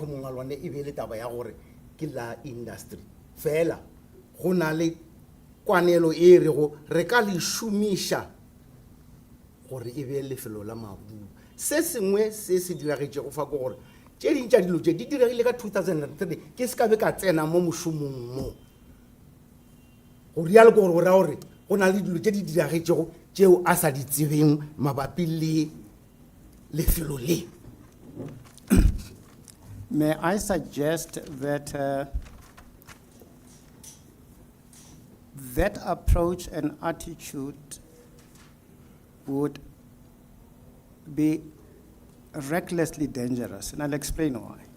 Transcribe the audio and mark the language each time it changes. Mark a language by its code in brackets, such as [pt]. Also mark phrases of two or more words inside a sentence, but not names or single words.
[nso] a lwane e be le taba ya gore ke la industry fela go na le kwanelo e rego re ka le šomiša gore e be lefelo la mabulo se sengwe se se diragetše go fa ke gore tše ding tša dilo tše di diregile ka 2003 ke se ka be ka tsena mo mošomong mo go rialo ke gore go raya gore go na le dilo tše di diragetšego tšeo a sa di tsebeng mabapi le lefelo le. [en] May I suggest that that approach and attitude would be recklessly dangerous, and I'll explain why.